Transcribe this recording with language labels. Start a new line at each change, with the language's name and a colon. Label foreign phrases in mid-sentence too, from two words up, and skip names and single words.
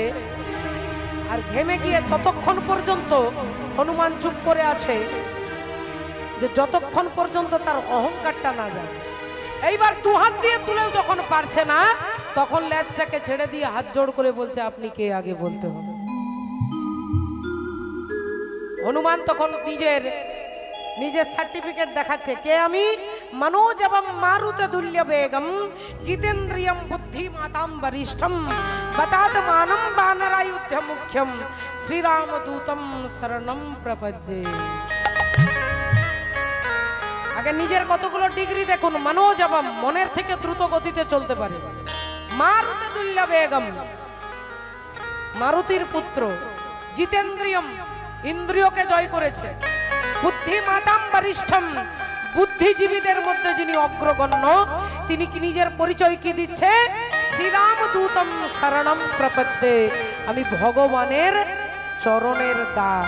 Bangla: আর ঘেমে গিয়ে ততক্ষণ পর্যন্ত হনুমান চুপ করে আছে, যে যতক্ষণ পর্যন্ত তার অহংকারটা না যায়। এইবার দু হাত দিয়ে তুলেও যখন পারছে না, তখন লেজটাকে ছেড়ে দিয়ে হাত জোড় করে বলছে, আপনি কে আগে বলতে হবে। হনুমান তখন নিজের সার্টিফিকেট দেখাচ্ছে, কে আমি,
Sanskrit: मनोज एवं मारुत तुल्य वेगम जितेन्द्रियम बुद्धिमतां वरिष्ठम बतातमानं वानरायुध्य मुख्यम श्री राम दूतम शरणम प्रपद्ये।
Bangla: আগে নিজের কতগুলো ডিগ্রি দেখুন।
Sanskrit: मनोज एवं
Bangla: মনের থেকে দ্রুত গতিতে চলতে পারে,
Sanskrit: মারুত তুল্য বেগম
Bangla: মারুতির পুত্র, জিতেন্দ্রিয়ম ইন্দ্রিয়কে জয় করেছে,
Sanskrit: বুদ্ধিমতাম বরিষ্ঠম
Bangla: বুদ্ধিজীবীদের মধ্যে যিনি অগ্রগণ্য, তিনি কি নিজের পরিচয় কি দিচ্ছে,
Sanskrit: শ্রীরাম দূতম শরণম প্রপদ্যে,
Bangla: আমি ভগবানের চরণের দাস।